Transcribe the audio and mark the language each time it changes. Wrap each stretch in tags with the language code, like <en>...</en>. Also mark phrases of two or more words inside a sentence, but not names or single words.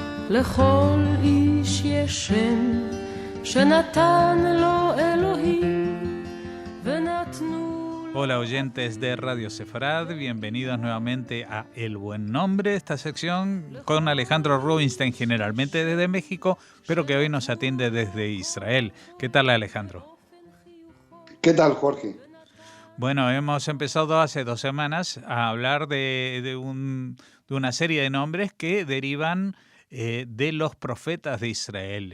<he>לכל איש יש שם שנתן לו אלוהים ונתנו.</he> <es>Hola oyentes de Radio Sefarad, bienvenidos nuevamente a El Buen Nombre, esta sección con Alejandro Rubinstein, generalmente desde México, pero que hoy nos atiende desde Israel. ¿Qué tal, Alejandro? ¿Qué tal, Jorge? Bueno, hemos empezado hace 2 semanas a hablar de una serie de nombres que derivan de los profetas de Israel.</es>